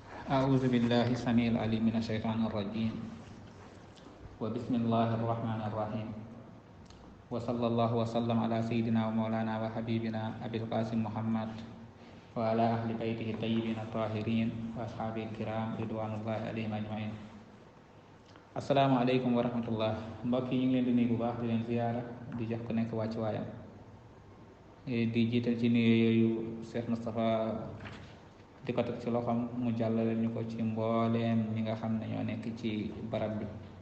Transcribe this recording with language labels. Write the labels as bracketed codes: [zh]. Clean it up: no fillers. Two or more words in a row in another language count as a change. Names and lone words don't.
[ar] أعوذ بالله السميع العليم من الشيطان الرجيم وبسم الله الرحمن الرحيم وصلى الله وسلم على سيدنا ومولانا وحبيبنا أبي القاسم محمد وعلى أهل بيته الطيبين الطاهرين وأصحابه الكرام رضوان الله عليهم أجمعين. السلام عليكم ورحمة الله. [wo] mbokk yi ñu ngi leen di nuyu bu baax di leen ziyaara di jox ku nekk wàcc waayam di jiital ci nuyu yooyu Cheikh Moustapha di ko teg ci loxoom mu jàllale ñu ko ci mbooleem ñi nga xam ne ñoo nekk ci barab bi.